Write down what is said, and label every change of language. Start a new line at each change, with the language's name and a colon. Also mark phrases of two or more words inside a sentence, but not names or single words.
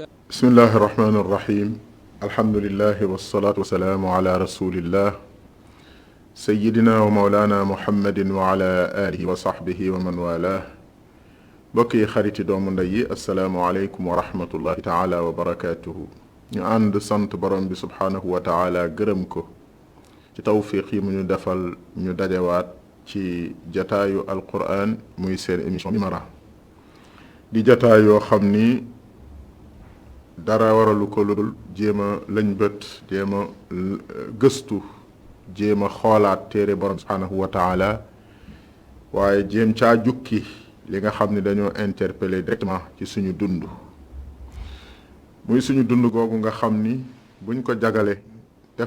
Arabic: بسم الله الرحمن الرحيم الحمد لله والصلاة والسلام على رسول الله سيدنا ومولانا محمد وعلى آله وصحبه ومن والاه
Wolof: mbokki xaritu doom ndey
Arabic: السلام عليكم ورحمة الله تعالى وبركاته
Wolof: ñu ànd sant borom bi
Arabic: سبحانه وتعالى
Wolof: gërëm ko ci tawfiq yi mu ñu defal ñu dajewaat ci jataayu alquran muy seen émission Mimara di jataay yoo xam ni dara waralu ko ludul jéem a lañ bët jéem a gëstu jéem a xoolaat téere borom subhanahu wa taala waaye jéem caa jukki li nga xam ni dañoo
French: interpeller directement
Wolof: ci suñu dund muy suñu dund googu nga xam ni buñ ko jagale def